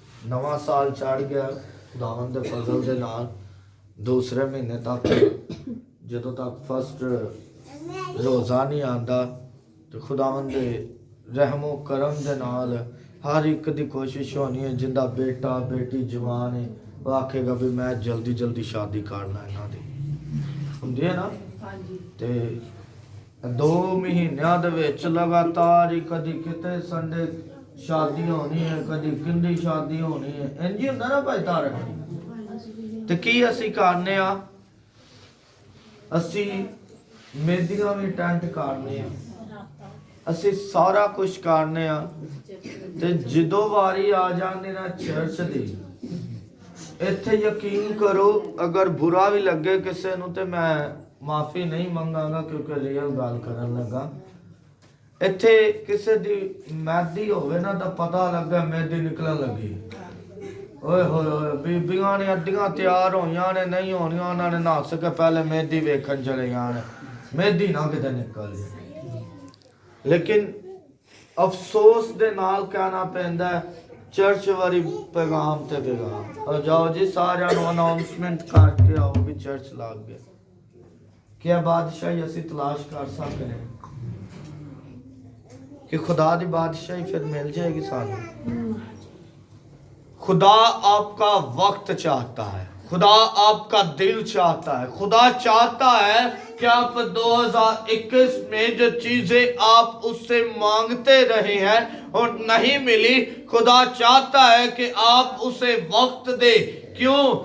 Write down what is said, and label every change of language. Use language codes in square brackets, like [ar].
[pa] नवा साल चढ़ गया खुदावंद दे फजल दे नाल, दूसरे महीने तक जदों तक फर्स्ट रोज़ा नहीं आंदा तो खुदावंद दे रहमो करम दे नाल हर एक दी कोशिश होनी है जिंदा बेटा बेटी जवान है वो आखेगा भी मैं जल्दी जल्दी शादी करना इन्हां दी हुंदी है ना। ਤੇ 2 ਮਹੀਨਿਆਂ ਦੇ ਵਿੱਚ ਲਗਾਤਾਰ ਹੀ ਕਦੀ ਕਿਤੇ ਸੰਡੇ ਸ਼ਾਦੀ ਹੋਣੀ ਹੈ, ਕਦੀ ਕਿੰਦੀ ਸ਼ਾਦੀ ਹੋਣੀ ਹੈ, ਇੰਜ ਹੀ ਹੁੰਦਾ ਨਾ ਭਾਈ ਤਾਰਕ। ਤੇ ਕੀ ਅਸੀਂ ਕਰਨੇ ਆ? ਅਸੀਂ ਮੇਦੀਆਂ ਵੀ ਟੈਂਟ ਕਰਨੇ ਆ, ਅਸੀਂ ਸਾਰਾ ਕੁਝ ਕਰਨੇ ਆ। ਤੇ ਜਦੋਂ ਵਾਰੀ ਆ ਜਾਂਦੀ ਨਾ ਚਰਚ ਦੀ, ਇੱਥੇ ਯਕੀਨ ਕਰੋ ਅਗਰ ਬੁਰਾ ਵੀ ਲੱਗੇ ਕਿਸੇ ਨੂੰ ਤੇ ਮੈਂ ਮਾਫੀ ਨਹੀਂ ਮੰਗਾਂਗਾ ਕਿਉਂਕਿ ਰੀਅਲ ਗੱਲ ਕਰਨ ਲੱਗਾ। ਇੱਥੇ ਕਿਸੇ ਦੀ ਮਹਿੰਦੀ ਹੋਵੇ ਨਾ ਤਾਂ ਪਤਾ ਲੱਗਾ ਮਹਿੰਦੀ ਨਿਕਲਣ ਲੱਗੀ। ਓਏ ਹੋਏ ਹੋਏ, ਬੀਬੀਆਂ ਨੇ ਅੱਧੀਆਂ ਤਿਆਰ ਹੋਈਆਂ ਨੇ, ਨਹੀਂ ਹੋਣੀਆਂ ਉਹਨਾਂ ਨੇ ਨੱਸ ਕੇ ਪਹਿਲੇ ਮਹਿੰਦੀ ਵੇਖਣ ਚਲੇ ਜਾਣ, ਮਹਿੰਦੀ ਨਾ ਕਿਤੇ ਨਿਕਲ ਜਾਏ। ਲੇਕਿਨ ਅਫਸੋਸ ਦੇ ਨਾਲ ਕਹਿਣਾ ਪੈਂਦਾ ਚਰਚ ਵਾਲੀ ਪੈਗਾਮ ਤੇ ਪੈਗਾਮ। ਔਰ ਜਾਓ ਜੀ ਸਾਰਿਆਂ ਨੂੰ ਅਨਾਉਂਸਮੈਂਟ ਕਰਕੇ ਆਓ ਵੀ ਚਰਚ ਲੱਗ ਗਿਆ। क्या बादशाही असी तलाश कर सकते हैं कि खुदा दी बादशाही फिर मिल जाएगी सानू। [hi] खुदा आपका वक्त चाहता है, खुदा आपका दिल चाहता है। खुदा चाहता है कि आप 2021 में जो चीजें आप उससे मांगते रहे हैं और नहीं मिली, खुदा चाहता है कि आप उसे वक्त दे। क्यों?